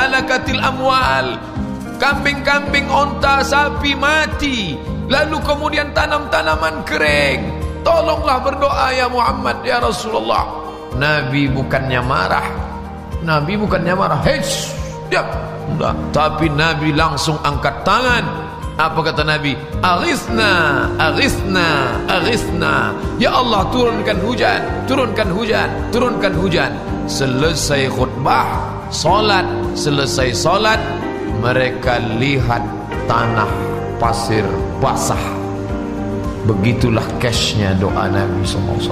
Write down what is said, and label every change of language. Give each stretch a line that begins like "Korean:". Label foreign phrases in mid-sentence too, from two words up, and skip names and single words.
Arabic: هلكت الأموال,
Indonesian: kambing-kambing, onta, sapi mati, lalu kemudian tanam-tanaman kering. Tolonglah berdoa ya Muhammad,
Arabic: يا رسول الله.
Indonesian: Nabi bukannya marah, Nabi bukannya marah, hei, diam. Tapi Nabi langsung angkat tangan. Apa kata Nabi?
Arabic: أغثنا، أغثنا، أغثنا.
Indonesian: Ya Allah, turunkan hujan, turunkan hujan, turunkan hujan. Selesai khutbah, solat. Selesai solat, mereka lihat tanah pasir basah. Begitulah cashnya doa Nabi SAW.